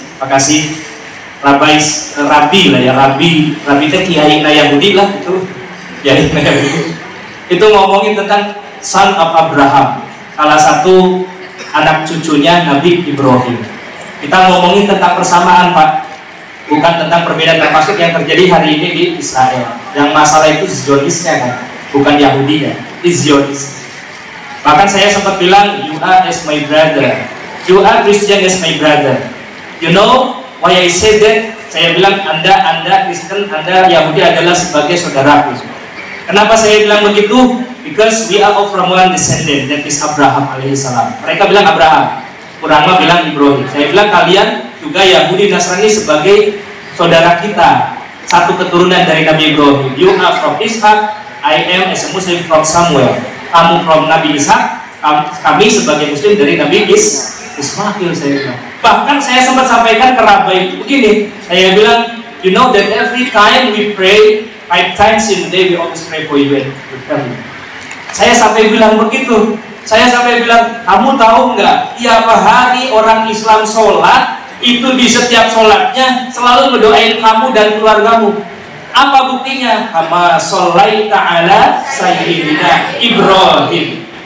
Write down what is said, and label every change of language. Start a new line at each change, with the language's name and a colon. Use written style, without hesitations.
Indonesian: Makasih Rabais, Rabi lah ya, Rabi itu kiai Yahudi lah itu. Kiai Yahudi. Itu ngomongin tentang
English: son of Abraham,
Indonesian: salah satu anak cucunya Nabi Ibrahim. Kita ngomongin tentang persamaan, Pak, bukan tentang perbedaan, termasuk yang terjadi hari ini di Israel. Yang masalah itu Zionisnya kan, bukan Yahudinya, Zionis. Bahkan saya sempat bilang,
English: you are as my brother, you are Christian as my brother. You know why I said that?
Indonesian: Saya bilang Anda Kristen, Anda Yahudi adalah sebagai saudaraku. Kenapa saya bilang begitu?
English: Because we are all from one descendant, that is Abraham alaihissalam.
Indonesian: Mereka bilang Abraham, Kurangma bilang Ibrahim. Saya bilang kalian juga Yahudi Nasrani sebagai saudara kita, satu keturunan dari Nabi Ibrahim.
English: You are from Ishak, I am as a Muslim from Samuel.
Indonesian: Kamu
English: from
Indonesian: Nabi Ishak, kami sebagai Muslim dari Nabi Ismail. Saya bilang. Bahkan saya sempat sampaikan ke Rabai begini. Saya bilang,
English: you know that every time we pray 5 times in a day, we always pray for you and your family.
Indonesian: Saya sampai bilang begitu. Saya sampai bilang, kamu tahu nggak, tiap hari orang Islam sholat, itu di setiap sholatnya selalu mendoain kamu dan keluargamu. Apa buktinya?
Arabic: Kama sholaita ala sayyidina Ibrahim.